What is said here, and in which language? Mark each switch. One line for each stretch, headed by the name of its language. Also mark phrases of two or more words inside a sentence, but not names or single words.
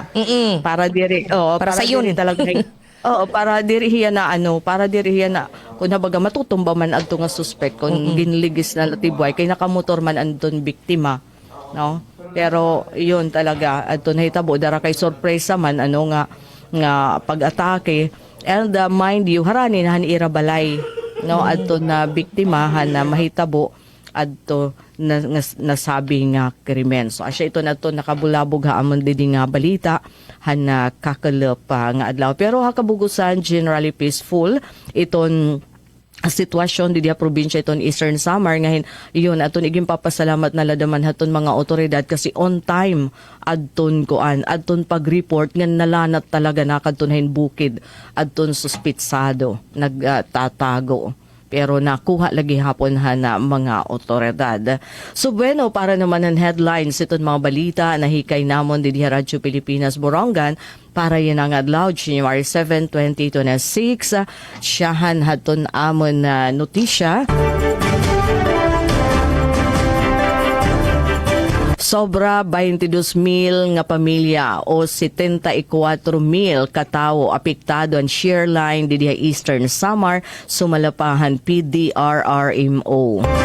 Waray: Para diri para sayon talaga. Para diri hiya na para diri hiya na kun habaga matutumba man adto nga suspect kung ginligis na latibuay kay nakamotor man andon biktima, Pero yun talaga adto nahitabo dara kay sorpresa man nga pag-atake
English: and mind you
Waray: harani na irabalay adto na biktima na mahitabo adto nasabi nga krimen. So asya ito na to nakabulabog amon didi nga balita na kakalop nga adlaw. Pero hakabugusan
English: generally peaceful
Waray: iton sitwasyon di probinsya iton Eastern Samar ngahin yun aton iging papasalamat na ladaman haton mga otoridad kasi
English: on time
Waray: adton pag-report nga nalanat talaga nakadton bukid adton suspitsado nagtatago. Pero nakuha lagi hapon na mga otoridad. So bueno, para naman ang headlines itong mga balita na hikay namon di Radyo Pilipinas Borongan para yan ang adlaw, January 7, 2026. Siyahan haton amon na notisya. Sobra 22,000 nga pamilya o 74,000 katawo apektado ang
English: shear line
Waray: didiha Eastern Samar sumalapahan PDRRMO.